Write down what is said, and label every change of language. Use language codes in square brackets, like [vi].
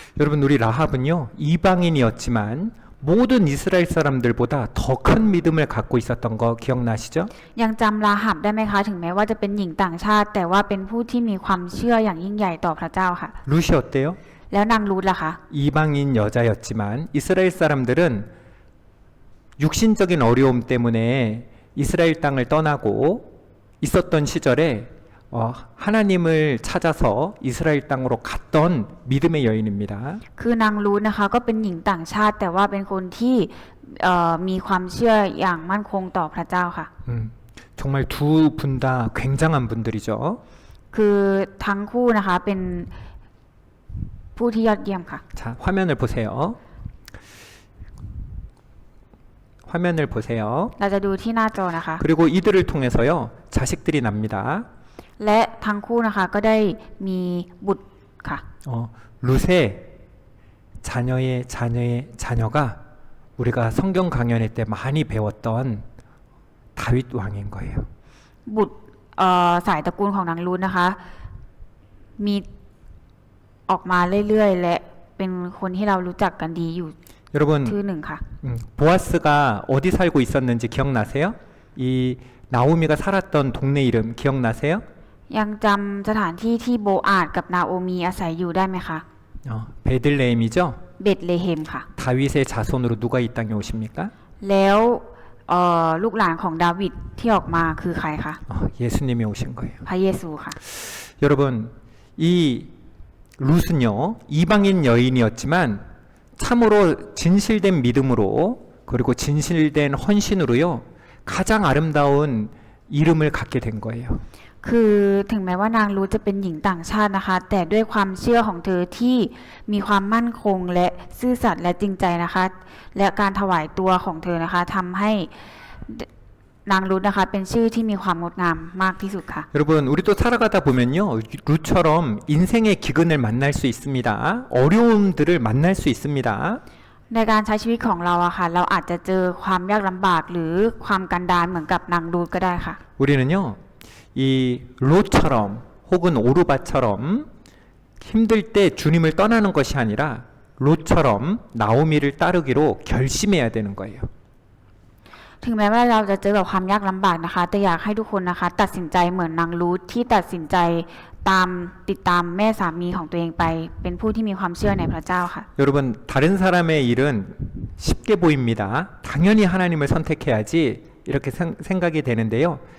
[ko] 여러분 우리 라합은요 이방인이었지만 모든 이스라엘 사람들보다 더 큰 믿음을 갖고 있었던 거 기억나시죠? [th] ยังจำราหับได้ไหมคะถึงแม้ว่าจะเป็นหญิงต่างชาติ แต่ว่าเป็นผู้ที่มีความเชื่ออย่างยิ่งใหญ่ต่อพระเจ้าค่ะ [ko] 룻이 어때요? [th] แล้วนางรูธล่ะคะ [ko] 이방인 여자였지만 이스라엘 사람들은 육신적인 어려움 때문에 이스라엘 땅을 떠나고 있었던 시절에 하나님을 찾아서 이스라엘 땅으로 갔던 믿음의 여인입니다. [th] คือนางรูธนะคะก็เป็นหญิงต่างชาติ แต่ว่าเป็นคนที่มีความเชื่ออย่างมั่นคงต่อพระเจ้าค่ะ [ko] 정말 두 분 다 굉장한 분들이죠. [th] คือทั้งคู่นะคะเป็นผู้ที่ยอดเยี่ยมค่ะ [ko] 자, 화면을 보세요. 화면을 보세요. [th] เราจะดูที่หน้าจอนะคะ [ko] 그리고 이들을 통해서요, 자식들이 납니다. [th] และทั้งคู่นะคะก็ได้มีบุตรค่ะ [ko] 룻의 자녀의 자녀의 자녀가 우리가 성경 강연회 때 많이 배웠던 다윗 왕인 거예요. [th] บุตรสายตระกูลของนางรูธนะคะ มีออกมาเรื่อยๆ และเป็นคนที่เรารู้จักกันดีอยู่ [ko] 여러분, [th] ชื่อหนึ่งค่ะ [ko] 보아스가 어디 살고 있었는지 기억나세요? 이 나오미가 살았던 동네 이름 기억나세요? [th] ยังจำสถานที่ที่โบอาดกับนาโอมีอาศัยอยู่ได้ไหมคะ [ko] 베들레헴이죠? [th] เบธเลเฮมค่ะ [ko] 다윗의 자손으로 누가 이 땅에 오십니까? [th] แล้วลูกหลานของดาวิดที่ออกมาคือใครคะ [ko] 예수님이 오신 거예요. [th] พระเยซูค่ะ [ko] 여러분, 이 룻은요, 이방인 여인이었지만 참으로 진실된 믿음으로 그리고 진실된 헌신으로요, 가장 아름다운 이름을 갖게 된 거예요. [th] คือถึงแม้ว่านางรูธจะเป็นหญิงต่างชาตินะคะ แต่ด้วยความเชื่อของเธอที่มีความมั่นคงและซื่อสัตย์และจริงใจนะคะ และการถวายตัวของเธอนะคะทำให้นางรูธนะคะเป็นชื่อที่มีความงดงามมากที่สุดค่ะ [ko] 여러분, 우리 또 살아가다 보면요, 룻처럼 인생의 기근을 만날 수 있습니다. 어려움들을 만날 수 있습니다. [th] ในการใช้ชีวิตของเราอะค่ะ เราอาจจะเจอความยากลำบากหรือความกันดารเหมือนกับนางรูธก็ได้ค่ะ [ko] 우리는요, 이 롯처럼 혹은 오르바처럼 힘들 때 주님을 떠나는 것이 아니라 롯처럼 나오미를 따르기로 결심해야 되는 거예요. [th] ถึงแม้ว่าเราจะเจอกับความยากลำบากนะคะ แต่อยากให้ทุกคนนะคะ ตัดสินใจเหมือนนางรูธที่ตัดสินใจติดตามแม่สามีของตัวเองไป เป็นผู้ที่มีความเชื่อในพระเจ้าค่ะ [ko] 여러분, 다른 사람의 일은 쉽게 보입니다. 당연히 하나님을 선택해야지 이렇게 생각이 되는데요.